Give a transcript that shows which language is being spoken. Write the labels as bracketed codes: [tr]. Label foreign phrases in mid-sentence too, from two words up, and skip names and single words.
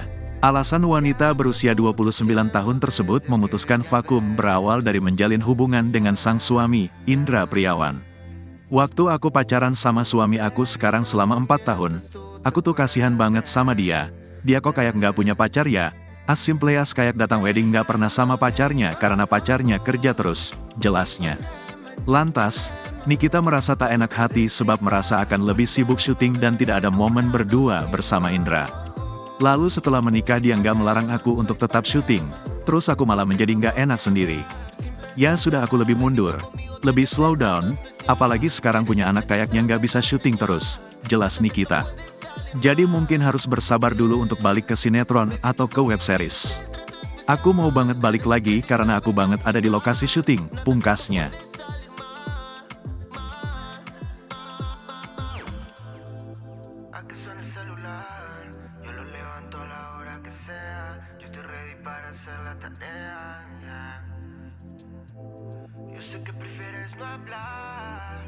[id] Alasan wanita berusia 29 tahun tersebut memutuskan vakum berawal dari menjalin hubungan dengan sang suami, Indra Priawan. Waktu aku pacaran sama suami aku sekarang selama 4 tahun, aku tuh kasihan banget sama dia. Dia kok kayak nggak punya pacar ya? [en] As simple as [id] kayak datang wedding nggak pernah sama pacarnya karena pacarnya kerja terus, jelasnya. Lantas, Nikita merasa tak enak hati sebab merasa akan lebih sibuk syuting dan tidak ada momen berdua bersama Indra. Lalu setelah menikah dia nggak melarang aku untuk tetap syuting, terus aku malah menjadi nggak enak sendiri. Ya sudah aku lebih mundur, lebih [en] slow down, [id] apalagi sekarang punya anak kayaknya nggak bisa syuting terus, jelas Nikita. Jadi mungkin harus bersabar dulu untuk balik ke sinetron atau ke [en] web series. [id] Aku mau banget balik lagi karena aku banget ada di lokasi syuting, pungkasnya. [es] A que suene el celular, yo lo levanto a la hora que sea. Yo estoy ready para hacer la tarea, yeah. Yo sé que prefieres no hablar.